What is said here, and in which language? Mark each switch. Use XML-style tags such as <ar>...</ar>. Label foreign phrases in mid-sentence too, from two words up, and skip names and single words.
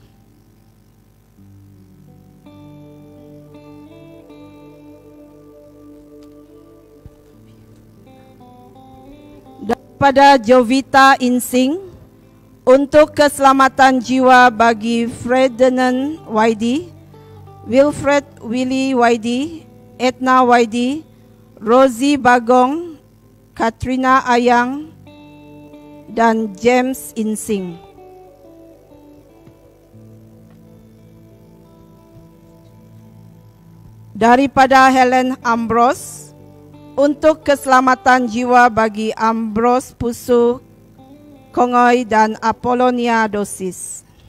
<ms>Daripada Jovita Insing untuk keselamatan jiwa bagi Ferdinand Waidi, Wilfred Willy Waidi, Etna Waidi, Rosie Bagong, Katrina Ayang dan James Insing. Daripada Helen Ambrose untuk keselamatan jiwa bagi Ambrose Pusu Kongoy dan Apollonia Dosis.</ms>